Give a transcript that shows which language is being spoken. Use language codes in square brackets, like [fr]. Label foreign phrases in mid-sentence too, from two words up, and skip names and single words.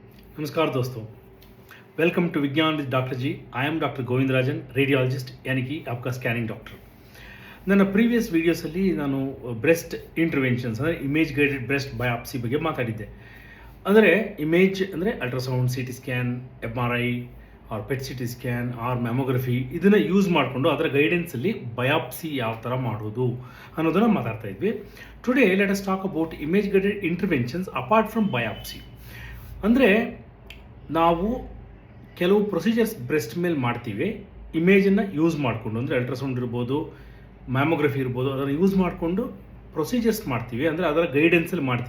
[hi] नमस्कार दोस्तों, [en] welcome to [hi] विज्ञान विद डॉक्टर जी। [en] I am Doctor Govindarajan, radiologist, [hi] यानी कि आपका [en] scanning doctor. [kn] ನನ್ನ ಪ್ರೀವಿಯಸ್ ವೀಡಿಯೋಸಲ್ಲಿ ನಾನು [en] breast interventions [kn] ಅಂದರೆ [en] image guided breast biopsy [kn] ಬಗ್ಗೆ ಮಾತಾಡಿದ್ದೆ. ಅಂದರೆ ಇಮೇಜ್ ಅಂದರೆ [en] ultrasound, CT scan, MRI or PET CT scan or mammography [kn] ಇದನ್ನು ಯೂಸ್ ಮಾಡಿಕೊಂಡು ಅದರ ಗೈಡೆನ್ಸಲ್ಲಿ ಬಯಾಪ್ಸಿ ಯಾವ ಥರ ಮಾಡೋದು ಅನ್ನೋದನ್ನು ಮಾತಾಡ್ತಾ ಇದ್ವಿ. [en] Today let us talk about image guided interventions apart from biopsy. [kn] ಅಂದರೆ ನಾವು ಕೆಲವು ಪ್ರೊಸೀಜರ್ಸ್ ಬ್ರೆಸ್ಟ್ ಮೇಲೆ ಮಾಡ್ತೀವಿ ಇಮೇಜನ್ನು ಯೂಸ್ ಮಾಡಿಕೊಂಡು, ಅಂದರೆ ಅಲ್ಟ್ರಾಸೌಂಡ್ ಇರ್ಬೋದು, ಮ್ಯಾಮೋಗ್ರಫಿ ಇರ್ಬೋದು, ಅದನ್ನು ಯೂಸ್ ಮಾಡಿಕೊಂಡು ಪ್ರೊಸೀಜರ್ಸ್ ಮಾಡ್ತೀವಿ, ಅಂದರೆ ಅದರ ಗೈಡೆನ್ಸಲ್ಲಿ ಮಾಡ್ತೀವಿ.